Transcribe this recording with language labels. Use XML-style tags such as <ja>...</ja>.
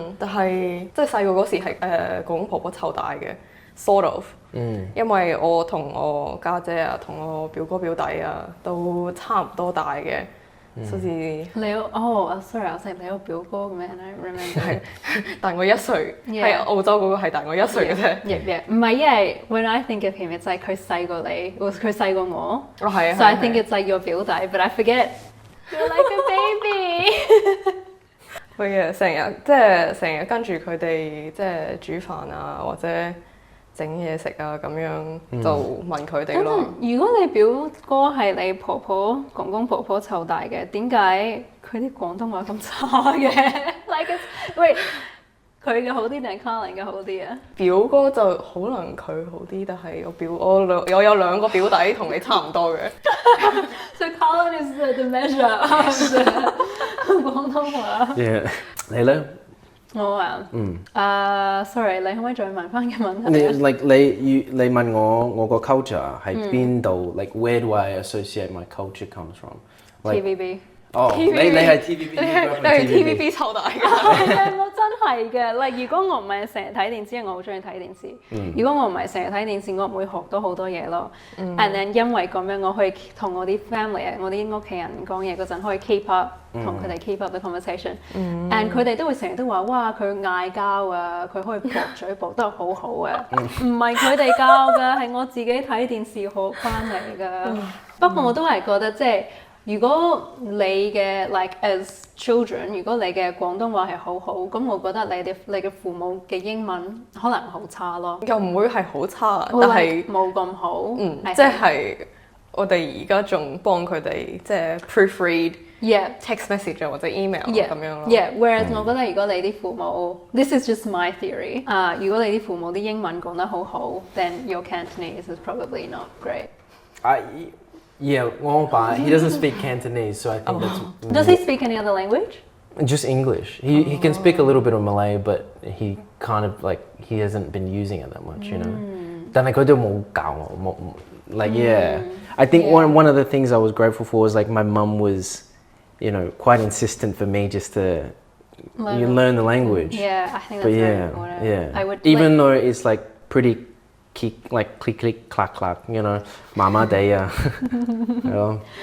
<yue>但係即係細個嗰時係公公婆婆湊大嘅 ，</yue> <en>sort of。</en> <yue>因為我同我家姐啊，同我表哥表弟啊，都差唔多大嘅，所以你有sorry，我識你有表哥嘅咩 ？</yue> <en>I remember</en> <yue>係大我1歲，喺澳洲嗰個係大我1歲嘅啫。唔係，因為</yue> <en>when I think of him，it's like</en> <yue>佢細過你，佢細過我。哦係啊。</yue> <en>So I think it's like your 表弟，but I forget you're like a baby。</en> <yue>佢成日跟住佢哋即係煮飯啊，或者整嘢食啊咁樣，就問佢哋咯。如果你表哥係你婆婆、公公婆婆湊大嘅，點解佢啲廣東話咁差嘅？</yue> <en>Like wait，</en> <yue>佢嘅好啲定係 Carlin 嘅好啲啊？表哥就可能佢好啲，但係我有兩個表弟同你差唔多嘅。</yue> <en>So Carlin is the measure of 廣東話。</en> <yue>Yeah， 你咧？我sorry， 你可唔可以再問翻嘅問題？你問我個 culture 喺邊度</yue> <en>？Like where do I associate my culture comes from?</en> <yue>TVB。哦，你係 TVB，你係 TVB 湊大㗎。我真係嘅。如果我唔係成日睇電視，因為我好中意睇電視。如果我唔係成日睇電視，我唔會學到好多嘢咯。</yue> <en>And then</en> <yue>因為咁樣，我可以同我啲 family 我啲屋企人講嘢嗰陣，可以 keep up 同佢哋</yue> <en>keep up the conversation。</en> <yue>And 佢哋都會成日都話：哇，佢嗌交啊，佢可以駁嘴駁得好好啊。唔係佢哋教㗎，係我自己睇電視學翻嚟㗎。不過我都係覺得即係。如果你嘅</yue> <en>like as children，</en> <yue>如果你嘅廣東話係好好，咁我覺得你嘅父母嘅英文可能好差咯。又唔會係好差，但係冇咁好。即係我哋而家仲幫佢哋即係 proofread text message 或者 email 咁樣咯。 Whereas 我覺得如果你啲父母，</yue> <en>this is just my theory，</en> <yue>如果你啲父母啲英文講得好好 ，</yue> <en>then your Cantonese is probably not great。 Yeah, he doesn't speak Cantonese, so I think that's... Does he speak any other language? Just English. He can speak a little bit of Malay, but he kind of like, he hasn't been using it that much, you know?</en> <yue>但係佢都冇教我，</yue> <en>like yeah. I think one of the things I was grateful for was like my mum was, quite insistent for me just to learn the language. Yeah, I think that's but very important. Yeah. I would, even though it's like pretty click click clack clack, you know,</en> <yue>麻麻地啊，係咯。</yue>